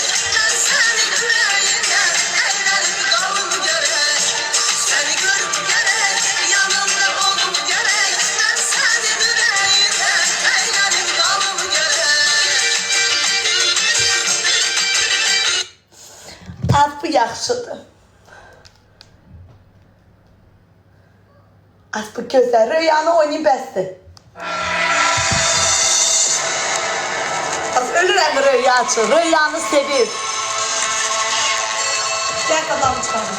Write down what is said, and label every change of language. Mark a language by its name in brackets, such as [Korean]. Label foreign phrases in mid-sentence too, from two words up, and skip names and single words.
[Turkish] Ben senin yüreğine eğlenip kalım gerek. Seni görüp gerek, yanımda olum gerek. Ben senin yüreğine eğlenip kalım gerek. [Azerbaijani] Az bu yaxşıdır. Az bu gözəl. Rüyanı oynayın bəsdir. Az ölürəm rüya üçün. Rüyanı sevir. Gəl qazanı çıxalım.